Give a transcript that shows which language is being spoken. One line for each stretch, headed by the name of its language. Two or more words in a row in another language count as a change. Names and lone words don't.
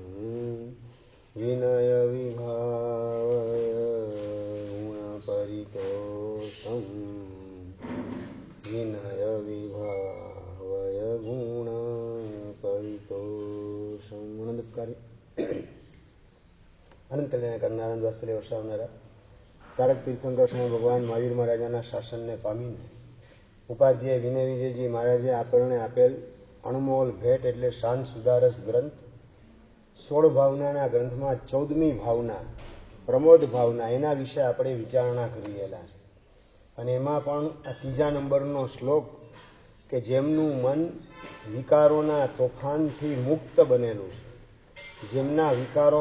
Sanskrit: विनय विभावय गुणपरितोषं विनय विभावय गुणपरितोषं
Gujarati: આનંદકારી અનંત કલ્યાણ કરનાર વાત્સલ્ય વર્ષાવનારા તારક તીર્થંકર સ્વામી ભગવાન મહાવીર મહારાજાના શાસનને પામીને ઉપાધ્યાય વિનય વિજયજી મહારાજે આપણને આપેલ અણમોલ ભેટ એટલે શાંત સુધારસ ગ્રંથ 16 ભાવનાના ગ્રંથમાં 14મી ભાવના પ્રમોદ ભાવના એના વિશે આપણે વિચારણા કરેલા છે અને એમાં પણ આ ત્રીજા નંબરનો શ્લોક કે જેમનું મન વિકારોના તોફાનથી મુક્ત બનેલું છે, જેમના વિકારો